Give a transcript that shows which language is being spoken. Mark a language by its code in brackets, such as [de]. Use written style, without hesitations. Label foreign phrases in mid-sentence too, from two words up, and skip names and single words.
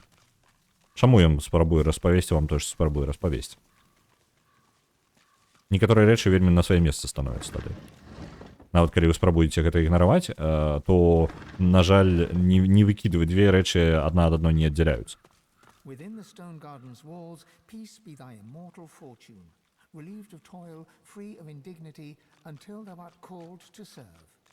[be] Чаму ён спрабуе распавесці вам тое, што спрабуе распавесці. Некаторыя рэчы вельмі на сваё месца становяцца тады. Нават калі вы спрабуеце гэта ігнараваць, то, на жаль, не выкідваць, две рэчы адна ад адной не аддзяляюцца. [en] Within the stone garden's walls, peace be thy immortal fortune, relieved of toil, free of indignity, until thou art called to serve.